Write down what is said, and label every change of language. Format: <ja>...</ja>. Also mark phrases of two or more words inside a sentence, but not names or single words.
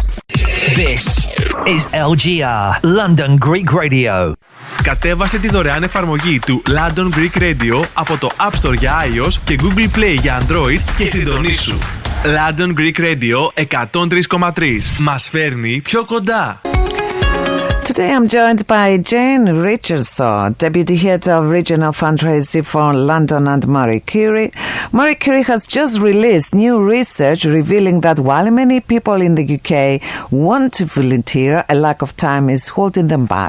<en>This is LGR, London Greek Radio.</en> <el>Κατέβασε τη δωρεάν εφαρμογή του London Greek Radio από το App Store για iOS και Google Play για Android και συντονίσου. London Greek Radio 103,3. Μας φέρνει πιο κοντά.</el> <en>Today I'm joined by Jane Richarson, Deputy Head of Regional Fundraising for London, and Marie Curie. Marie Curie has just released new research revealing that while many people in the UK want to volunteer, a lack of time is holding them back.</en>